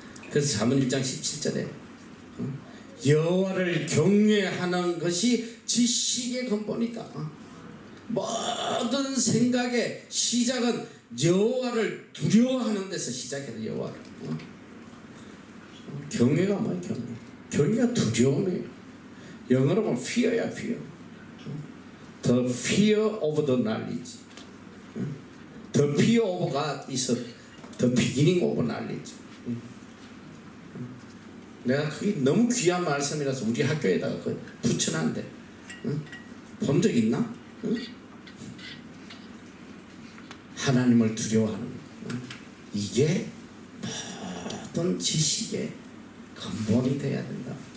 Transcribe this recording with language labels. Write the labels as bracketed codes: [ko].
[ko] 그래서 잠언 1장 17절에 여호와를 경외하는 것이 지식의 근본이다. 모든 생각의 시작은 여호와를 두려워하는 데서 시작해요. 여호와를. 경외가 뭐야? 경외. 교회가 두려움이에요. 영어로 보면 fear야, fear. [en] The fear of the knowledge. The fear of God is the beginning of knowledge. [ko] 내가 그게 너무 귀한 말씀이라서 우리 학교에다가 붙여놨는데 본 적 있나? 하나님을 두려워하는 이게 모든 지식의 근본이 돼야 된다.